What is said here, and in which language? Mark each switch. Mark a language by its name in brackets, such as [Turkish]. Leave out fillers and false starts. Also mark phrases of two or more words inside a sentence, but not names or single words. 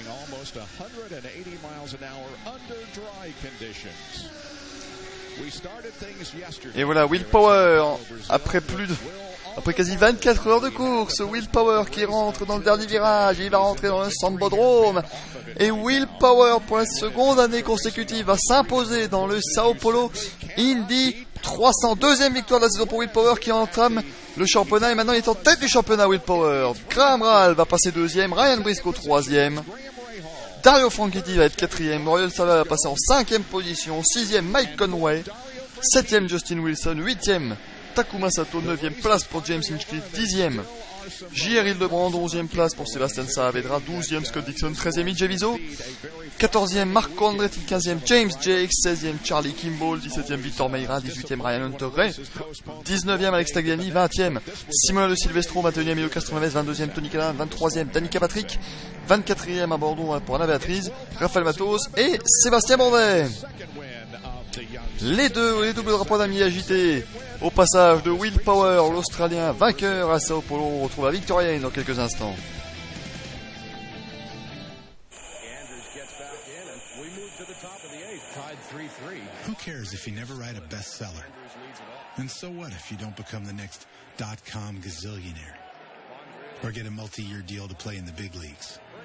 [French] Et voilà, Will Power, après quasi 24 heures de course, Will Power qui rentre dans le dernier virage, il va rentrer dans le Sambodrome. Et Will Power, pour la seconde année consécutive, va s'imposer dans le Sao Paulo Indy 300. Deuxième victoire de la saison pour Will Power qui entame le championnat et maintenant il est en tête du championnat. Will Power. Graham Rahal va passer deuxième, Ryan Briscoe troisième, Dario Franchitti va être quatrième, Royal Sala va passer en cinquième position, sixième Mike Conway, septième Justin Wilson, huitième Takuma Sato, neuvième place pour James Hinchcliffe, dixième J.R. Hildebrand, 11e place pour Sébastien Saavedra, 12e Scott Dixon, 13e Mitch Eviso, 14e Marco Andretti, 15e James Jacques, 16e Charlie Kimball, 17e Victor Meira, 18e Ryan Hunter-Ray, 19e Alex Tagliani, 20e Simona De Silvestro, 21e Emilio Castroneves, 22e Tony Kanaan, 23e Danica Patrick, 24e à Bordeaux pour Anna Beatriz, Raphaël Matos et Sébastien Bourdais. Les doubles drapeaux d'amis agités au passage de Will Power, l'Australien vainqueur à Sao Paulo. On retrouve la victorienne dans quelques instants. [English] Who cares if you never write a bestseller? And so what if you don't become the next .com gazillionaire? Or get a multi-year deal to play in the big leagues?